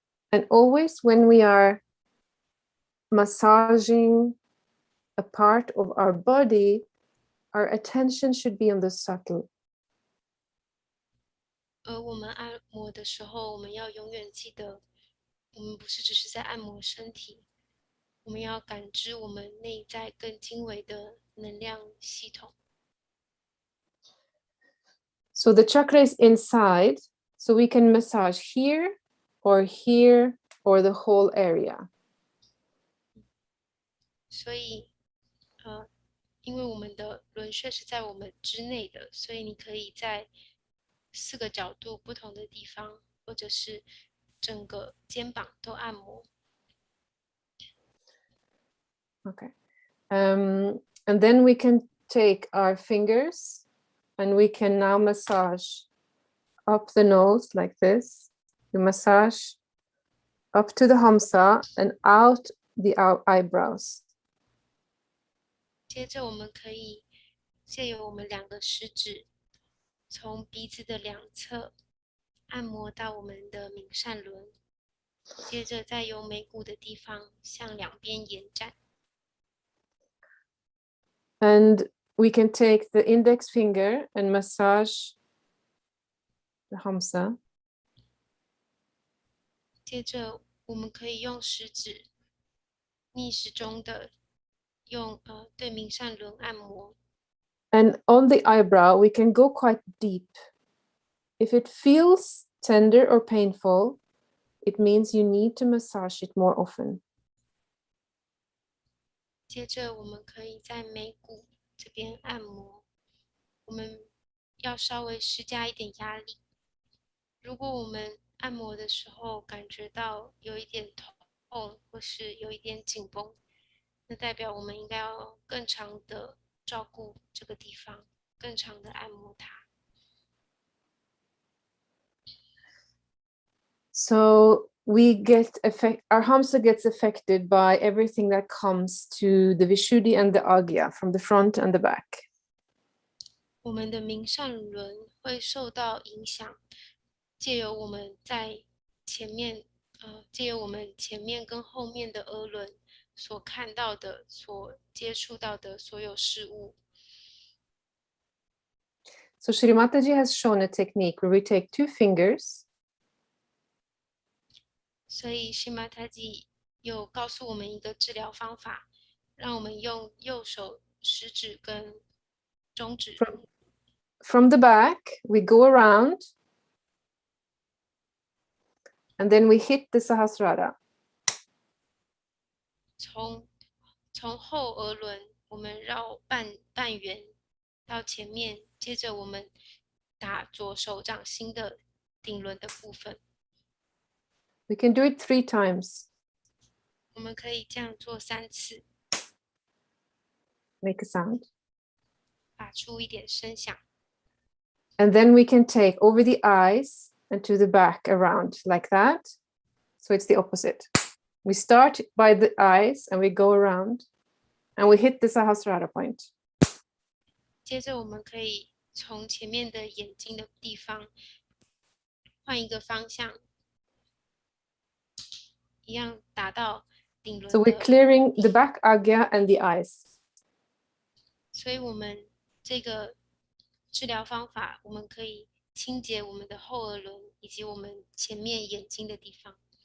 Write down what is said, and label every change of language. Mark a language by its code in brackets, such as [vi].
[en] And always when we are massaging a part of our body, our attention should be on the subtle. [zh] 而我们按摩的时候，我们要永远记得，我们不是只是在按摩身体，我们要感知我们内在更精微的能量系统。 [en] So the chakra is inside, so we can massage here or here or the whole area. [zh] 所以，因为我们的轮穴是在我们之内的，所以你可以在4个角度不同的地方，或者是整个肩膀都按摩。 [en] Okay. And then we can take our fingers and we can now massage up the nose like this. You massage up to the Hamsa and out the eyebrows. [zh] 接着我们可以借由我们2个食指，从鼻子的两侧按摩到我们的冥善轮，接着再由眉骨的地方向两边延展。 [en] And we can take the index finger and massage the Hamsa. [zh] 接着我们可以用食指逆时钟的用对冥善轮按摩。 [en] And on the eyebrow, we can go quite deep. If it feels tender or painful, it means you need to massage it more often. [zh] 接着我们可以在眉骨这边按摩，我们要稍微施加一点压力。如果我们按摩的时候感觉到有一点痛，或是有一点紧绷，那代表我们应该要更长的照顾这个地方，更长的按摩它。 [en] So our Hamsa gets affected by everything that comes to the Vishuddhi and the Agya from the front and the back. [zh] 我们的冥善轮会受到影响，借由我们在前面，借由我们前面跟后面的额轮所看到的、所接触到的所有事物。 [en] So Shri Mataji has shown a technique where we take 2 fingers. [zh] 所以Shri Mataji有告诉我们一个治疗方法，让我们用右手食指跟中指。 [en] From the back, we go around, and then we hit the Sahasrara. [zh] 从后额轮，我们绕半圆到前面，接着我们打左手掌心的顶轮的部分。 [en] We can do it 3 times. [zh] 我们可以这样做3次， [en] Make a sound. [zh] 发出一点声响。 [en] And then we can take over the eyes and to the back around like that. So it's the opposite. We start by the eyes and we go around. And we hit the Sahasrara point. [zh] 接着我们可以从前面的眼睛的地方换一个方向，一样达到顶轮 [en] So we're clearing the back agya and the eyes. [zh] 所以我们这个治疗方法，我们可以清洁我们的后额轮以及我们前面眼睛的地方。